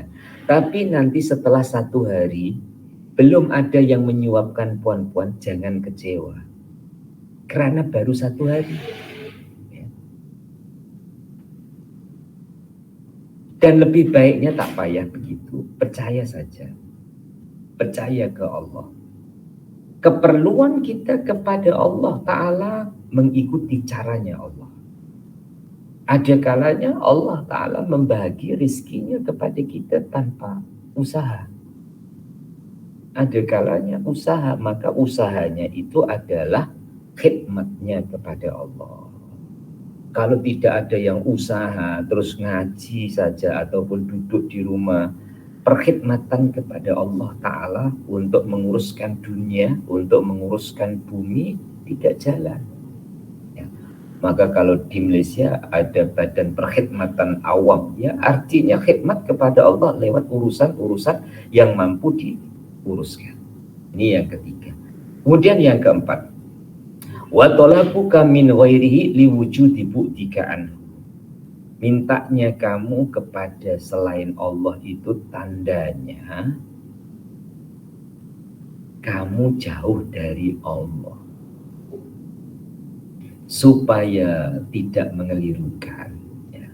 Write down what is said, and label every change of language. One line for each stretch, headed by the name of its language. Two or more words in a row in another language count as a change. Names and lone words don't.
Malay: Tapi nanti setelah 1 hari belum ada yang menyuapkan puan-puan, jangan kecewa, karena baru 1 hari. Dan lebih baiknya tak payah begitu. Percaya saja. Percaya ke Allah. Keperluan kita kepada Allah Ta'ala mengikuti caranya Allah. Ada kalanya Allah Ta'ala membagi rizkinya kepada kita tanpa usaha. Ada kalanya usaha, maka usahanya itu adalah khidmatnya kepada Allah. Kalau tidak ada yang usaha, terus ngaji saja ataupun duduk di rumah, perkhidmatan kepada Allah Ta'ala untuk menguruskan dunia, untuk menguruskan bumi, tidak jalan. Ya. Maka kalau di Malaysia ada badan perkhidmatan awam, ya artinya khidmat kepada Allah lewat urusan-urusan yang mampu diuruskan. Ini yang ketiga. Kemudian yang keempat,
Arabic: وطلبك من غيره لوجود بعدك عنه.
Malay: Mintanya kamu kepada selain Allah itu tandanya kamu jauh dari Allah. Supaya tidak mengelirukan, ya.